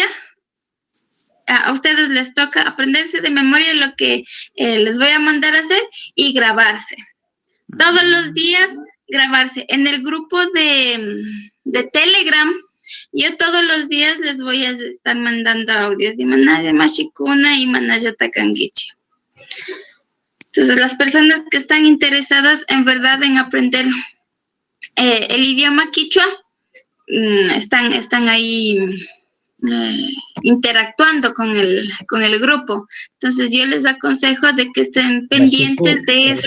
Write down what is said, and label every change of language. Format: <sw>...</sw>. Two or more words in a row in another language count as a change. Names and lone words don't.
<es>A ustedes les toca aprenderse de memoria lo que les voy a mandar a hacer y grabarse. Todos los días grabarse. En el grupo de Telegram, yo todos los días les voy a estar mandando audios.</es> <qu>Y manaya mashikuna y manaya takangichi.</qu> <es>Entonces, las personas que están interesadas en verdad en aprender el idioma quichua, están ahí interactuando con el grupo. Entonces, yo les aconsejo de que estén pendientes de eso.</es>